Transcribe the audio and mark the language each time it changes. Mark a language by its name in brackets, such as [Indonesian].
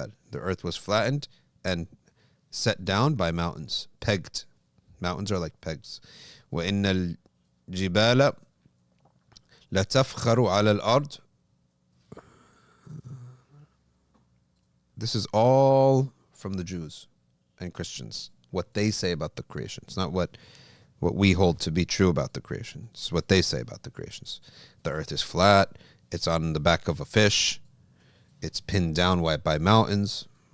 [English] The earth was flattened and set down by mountains, pegged. Mountains are like pegs. [Arabic] وإن الجبال لتفخر على الأرض. [English] This is all from the Jews and Christians, what they say about the creation. It's not what we hold to be true about the creation. It's what they say about the creations. The earth is flat. It's on the back of a fish. It's pinned down by mountains.